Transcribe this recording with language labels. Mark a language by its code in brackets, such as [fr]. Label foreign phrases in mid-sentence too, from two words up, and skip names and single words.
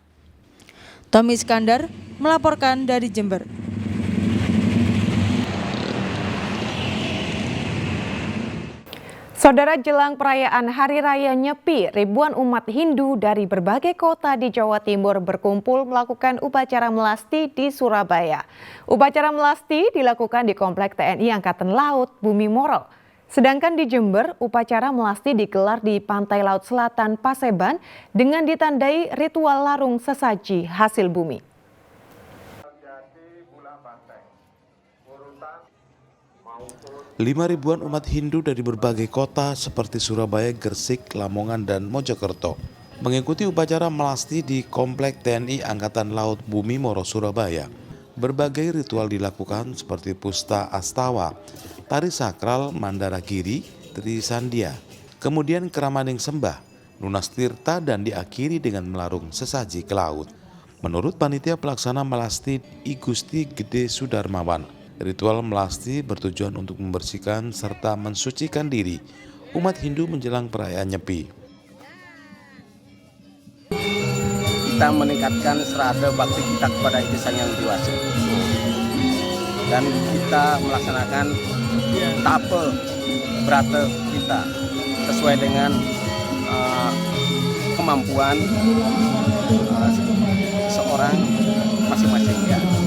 [id] Tommy Iskandar melaporkan dari Jember. Saudara, jelang perayaan Hari Raya Nyepi, ribuan umat Hindu dari berbagai kota di Jawa Timur berkumpul melakukan upacara melasti di Surabaya. Upacara melasti dilakukan di Komplek TNI Angkatan Laut Bumi Moro. Sedangkan di Jember, upacara melasti digelar di Pantai Laut Selatan Paseban dengan ditandai ritual larung sesaji hasil bumi. 5.000-an umat Hindu dari berbagai kota seperti Surabaya, Gresik, Lamongan, dan Mojokerto mengikuti upacara melasti di Komplek TNI Angkatan Laut Bumi Moro, Surabaya. Berbagai ritual dilakukan seperti pusta astawa, tari sakral Mandaragiri, Trisandia, kemudian keramaning sembah, lunas tirta, dan diakhiri dengan melarung sesaji ke laut. Menurut panitia pelaksana melasti I Gusti Gede Sudarmawan, ritual melasti bertujuan untuk membersihkan serta mensucikan diri umat Hindu menjelang perayaan Nyepi. Kita meningkatkan serada bakti kita kepada insan yang dewasa. Dan kita melaksanakan tape brata kita sesuai dengan kemampuan seorang masing-masing ya.